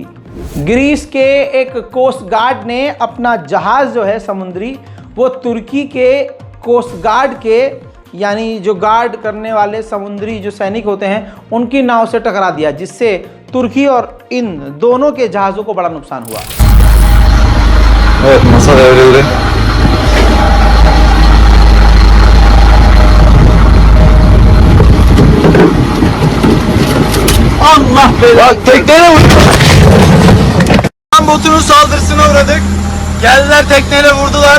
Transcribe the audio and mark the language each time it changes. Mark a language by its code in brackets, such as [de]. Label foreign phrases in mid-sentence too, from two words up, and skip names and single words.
[hi] ग्रीस के एक [en] coast guard [hi] ने अपना जहाज जो है समुद्री, वो तुर्की के [en] coast guard [hi] के, यानी जो गार्ड करने वाले समुद्री जो सैनिक होते हैं, उनकी नाव से टकरा दिया, जिससे तुर्की और इन दोनों के जहाज़ों को बड़ा नुकसान हुआ। [tr] Evet, masa devrildi. Allah belanı. Tekneyle vurdu. Botunun saldırısına uğradık. Geldiler tekneyle vurdular.